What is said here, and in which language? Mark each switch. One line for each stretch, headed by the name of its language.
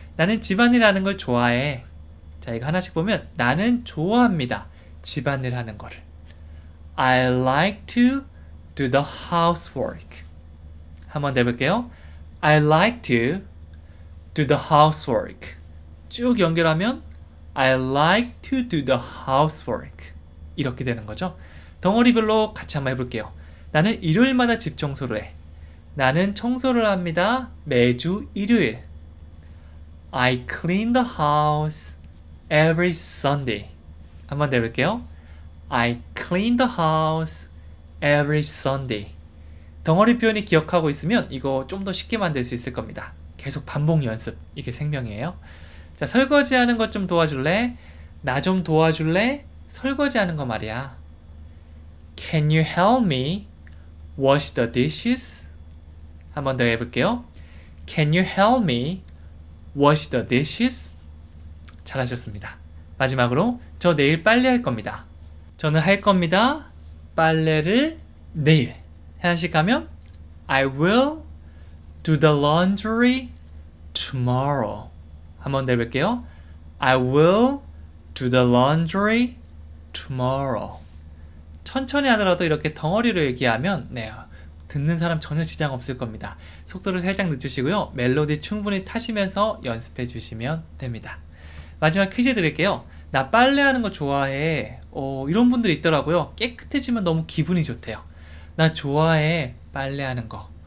Korean: 나는 집안일 하는 걸 좋아해. 자, 이거 하나씩 보면 나는 좋아합니다. 집안일 하는 거를.
English: I like to do the housework.
Korean: 한번 더 해볼게요.
English: I like to do the housework.
Korean: 쭉 연결하면
English: I like to do the housework.
Korean: 이렇게 되는 거죠. 덩어리별로 같이 한번 해볼게요. 나는 일요일마다 집 청소를 해. 나는 청소를 합니다. 매주 일요일.
English: I clean the house every Sunday.
Korean: 한번 더 해볼게요.
English: I clean the house every Sunday.
Korean: 덩어리 표현이 기억하고 있으면 이거 좀 더 쉽게 만들 수 있을 겁니다. 계속 반복 연습. 이게 생명이에요. 자, 설거지하는 것 좀 도와줄래? 나 좀 도와줄래? 설거지하는 거 말이야.
English: Can you help me wash the dishes?
Korean: 한번 더 해볼게요.
English: Can you help me wash the dishes?
Korean: 잘하셨습니다. 마지막으로 저 내일 빨래할 겁니다. 저는 할 겁니다. 빨래를 내일. 하나씩 하면
English: I will do the laundry tomorrow.
Korean: 한번 더 해볼게요.
English: I will do the laundry tomorrow.
Korean: 천천히 하더라도 이렇게 덩어리로 얘기하면 듣는 사람 전혀 지장 없을 겁니다. 속도를 살짝 늦추시고요. 멜로디 충분히 타시면서 연습해 주시면 됩니다. 마지막 퀴즈 드릴게요. 나 빨래하는 거 좋아해. 이런 분들이 있더라고요. 깨끗해지면 너무 기분이 좋대요. 나 좋아해. 빨래하는 거.